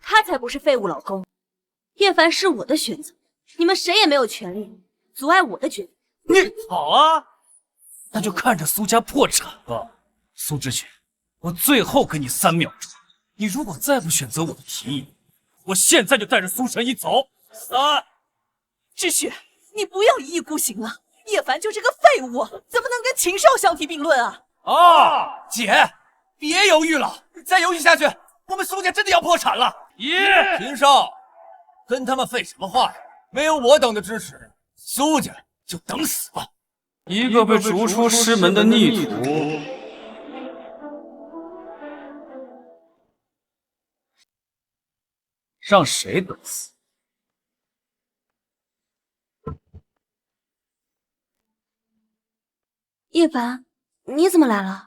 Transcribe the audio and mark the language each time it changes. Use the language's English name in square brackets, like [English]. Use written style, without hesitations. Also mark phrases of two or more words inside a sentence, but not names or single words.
[Chinese] 他才不是廢物老公，葉凡是我的選擇，你們誰也沒有權利阻礙我的決定。你好啊，那就看着蘇家破產吧。蘇芷雪，我最後給你3秒鐘，你如果再不選擇我的提議，我現在就帶着蘇神医走。3。芷雪，你不要一意孤行了。叶凡就是个廢物，怎么能跟秦少相提并論啊？姐，別猶豫了，再猶豫下去，我們蘇家真的要破產了。秦少，跟他們廢什麼話呀？沒有我等的支持，蘇家就等死吧！一個被逐出師門的逆徒，讓誰等死？葉凡，你怎麼來了？